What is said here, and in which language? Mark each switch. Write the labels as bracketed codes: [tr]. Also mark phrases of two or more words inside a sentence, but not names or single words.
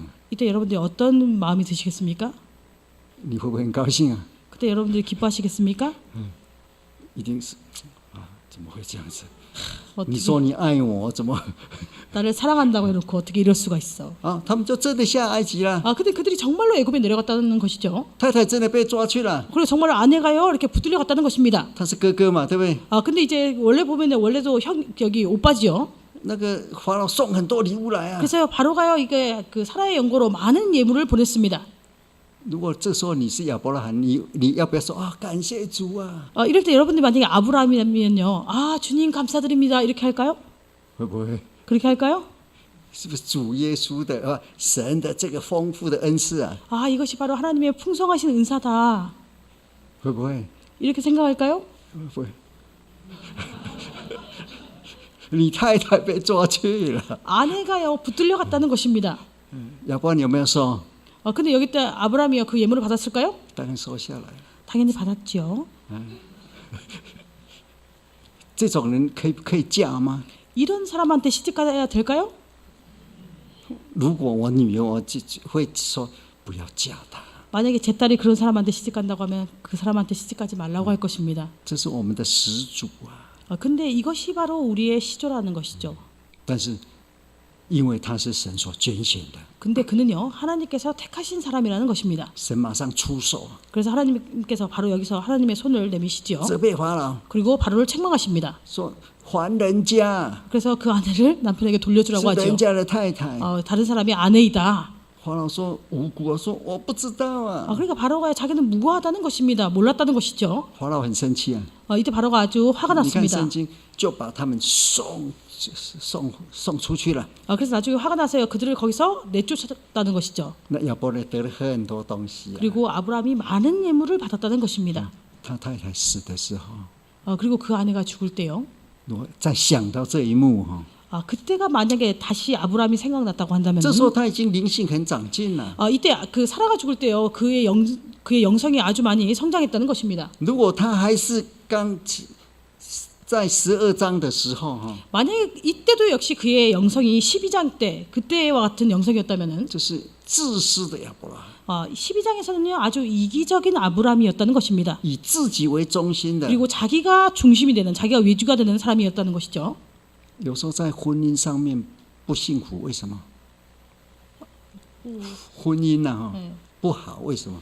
[ko] 이때 여러분들이 어떤 마음이 드시겠습니까? [zh] 你会不会很高兴啊？ [ko] 그때 여러분들이 기뻐하시겠습니까? [zh] 一定是啊，怎么会这样子？ [ko] 어떻게 [zh] 你说你爱我，怎么 [ko] 나를 사랑한다고 해놓고 어떻게 이럴 수가 있어? [zh] 啊？他们就真的下埃及了， [ko] 근데 그들이 정말로 애굽에 내려갔다는 것이죠. [zh] 太太真的被抓去了。 [ko] 그리고 정말 아내가요 이렇게 붙들려 갔다는 것입니다. [zh] 他是哥哥嘛，对不对？ [ko] 근데 이제 원래 보면 원래도 여기 오빠지요. [zh] 那个法老送很多礼物来啊。 [ko] 그래서 바로가요 이게 그 사라의 연고로 많은 예물을 보냈습니다. [zh] 如果这时候你是亚伯拉罕，你要不要说啊？感谢主啊？ [ko] 이럴 때 여러분들 만약에 아브라함이면요, 주님 감사드립니다 이렇게 할까요? [zh] 会不会？ [ko] 그렇게 할까요? [zh] 是不是主耶稣的神的这个丰富的恩赐啊？ [ko] 이것이 바로 하나님의 풍성하신 은사다 [zh] 会不会？ [ko] 이렇게 생각할까요? [zh] 会不会？你太太被抓去了， [ko] 아내가요 붙들려 갔다는 것입니다. [zh] 亚伯兰有没有说？ [ko] 근데 여기 때 아브라함이요 그 예물을 받았을까요? [zh] 当然收下来。 [ko] 당연히 받았죠. [zh] 这种人可以嫁吗？ [ko] 이런 사람한테 시집가야 될까요? [zh] 如果我女儿，我就会说不要嫁她。 [ko] 만약에 제 딸이 그런 사람한테 시집간다고 하면 그 사람한테 시집가지 말라고 할 것입니다. [zh] 这是我们的始祖啊！ [ko] 근데 이것이 바로 우리의 시조라는 것이죠. [zh] 但是因为他是神所拣选的， [ko] 근데 그는요 하나님께서 택하신 사람이라는 것입니다. [zh] 神马上出手， [ko] 그래서 하나님께서 바로 여기서 하나님의 손을 내미시죠. [zh] 责备法老， [ko] 그리고 바로를 책망하십니다. [zh] 说还人家， [ko] 그래서 그 아내를 남편에게 돌려주라고 [zh] 是 [ko] 하죠. [zh] 人家的太太。 [ko] 다른 사람의 아내이다. [zh] 法老说无辜，说我不知道啊。 [ko] 그러니까 바로가 자기는 무고하다는 것입니다. 몰랐다는 것이죠. [zh] 法老很生气啊！ [ko] 이때 바로가 아주 화가 [zh] 你看 [ko] 났습니다. [zh] 圣经就把他们送出去了。 [ko] 그래서 나중에 화가 나서요. 그들을 거기서 내쫓았다는 것이죠. [zh] 那亚伯兰得了很多东西啊。 [ko] 그리고 아브라함이 많은 예물을 받았다는 것입니다. [zh] 他太太死的时候， [ko] 그리고 그 아내가 죽을 때요. [zh] 我再想到这一幕哈， [ko] 그때가 만약에 다시 아브라함이 생각났다고 한다면 [zh] 这时候他已经灵性很长进了。 [ko] 이때 그 사라가 죽을 때요. 그의 영성이 아주 많이 성장했다는 것입니다. [zh] 如果他还是刚在12章的时候哈， [ko] 만약에 이때도 역시 그의 영성이 12장 때 그때와 같은 영성이었다면은 [zh] 就是自私的亚伯拉罕， [ko] 12장에서는요 아주 이기적인 아브라함이었다는 것입니다. [zh] 以自己为中心的。 [ko] 그리고 자기가 중심이 되는 자기가 외주가 되는 사람이었다는 것이죠. [zh] 有时候在婚姻上面不幸福，为什么？婚姻呐、哈、 [ko] 네. [zh] 不好，为什么？